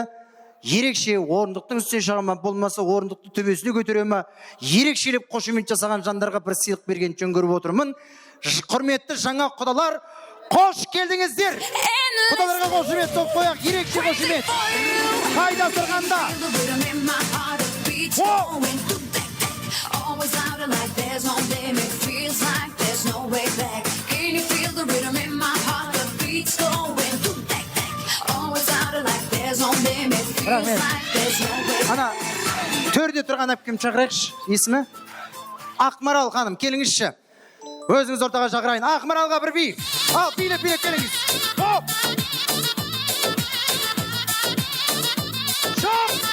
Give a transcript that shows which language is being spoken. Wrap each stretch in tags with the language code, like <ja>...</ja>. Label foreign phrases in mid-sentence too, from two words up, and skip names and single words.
<kk>Ерекше орындықтың үстіне шығама, болмаса орындықты төбесіне көтереме, ерекшелеп қошемет жасаған жандарға бір сыйлық берген жөн көріп отырмын. Құрметті жаңа құдалар, қош келдіңіздер. Құдаларға қошемет соқ қояқ, ерекше қошемет. Қайда тұрғанда?</kk> <en>Always out like there's no limit, feels like there's no way back. Can you feel the rhythm in my heart? The beat's going boom, back. Always out like there's no limit, feels like there's no way back.</en> <kk>Ана, төрде тұрған әпкем шақырайықшы, есімі? Ақмарал ханым, келіңізші. Өзіңіз ортаға шақырайын. Ақмаралға бір би. Ал, билеп келіңіз. Хоп! Жоп!</kk>